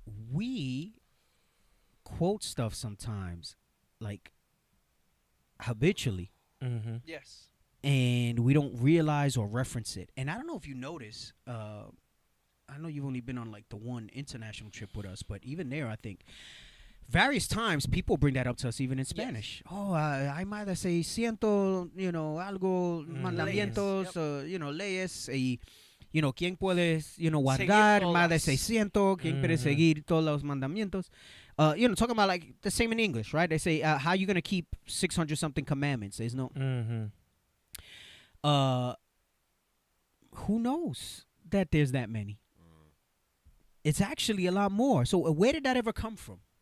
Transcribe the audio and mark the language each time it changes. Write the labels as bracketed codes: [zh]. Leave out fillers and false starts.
[en] We quote stuff sometimes, like habitually, Yes. and we don't realize or reference it. And I don't know if you notice, I know you've only been on like the one international trip with us, but even there, I think various times people bring that up to us, even in Spanish. [es] Oh, hay más de 600, algo, mandamientos, leyes, y, quién puede, guardar más de 600, quién puede seguir todos los mandamientos. [en] Talking about like the same in English, right? They say, how you going to keep 600 something commandments? There's no, who knows that there's that many? It's actually a lot more. So where did that ever come from?